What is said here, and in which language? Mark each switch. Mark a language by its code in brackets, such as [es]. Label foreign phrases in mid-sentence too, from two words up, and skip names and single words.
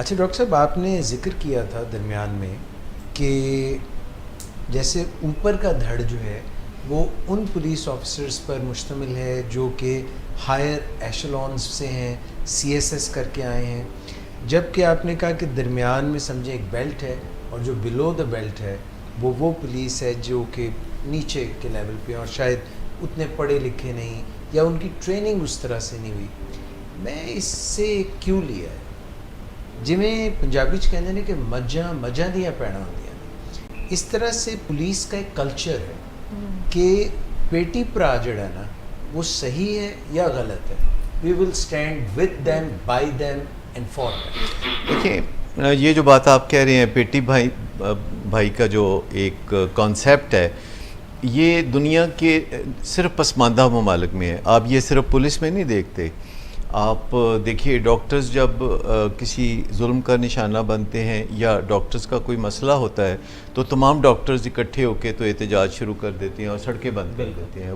[ur] اچھا ڈاکٹر صاحب، آپ نے ذکر کیا تھا درمیان میں کہ جیسے اوپر کا دھڑ جو ہے وہ ان پولیس آفیسرز پر مشتمل ہے جو کہ [en] higher echelons [ur] سے ہیں، سی ایس ایس کر کے آئے ہیں، جبکہ آپ نے کہا کہ درمیان میں سمجھیں ایک بیلٹ ہے اور جو [en] below the belt [ur] ہے وہ پولیس ہے جو کہ نیچے کے لیول پہ اور شاید اتنے پڑھے لکھے نہیں یا ان کی ٹریننگ اس طرح سے نہیں ہوئی. میں اس سے کیوں لیا ہے [pa] جویں پنجابی چ کہندے نے کہ مجھاں دیاں پیڑاں ہوندیاں نے، [ur] اس طرح سے پولیس کا ایک کلچر ہے کہ بیٹی پرا جڑا نا وہ صحیح ہے یا غلط ہے، [en] we will stand with them by them and for them. [ur] دیکھیں یہ جو بات آپ کہہ رہے ہیں بیٹی بھائی کا جو ایک کانسیپٹ ہے، یہ دنیا کے صرف پسماندہ ممالک میں ہے. آپ یہ صرف پولیس میں نہیں دیکھتے. آپ دیکھیے ڈاکٹرز جب کسی ظلم کا نشانہ بنتے ہیں یا ڈاکٹرز کا کوئی مسئلہ ہوتا ہے تو تمام ڈاکٹرز اکٹھے ہو کے تو احتجاج شروع کر دیتے ہیں اور سڑکیں بند کر دیتے ہیں.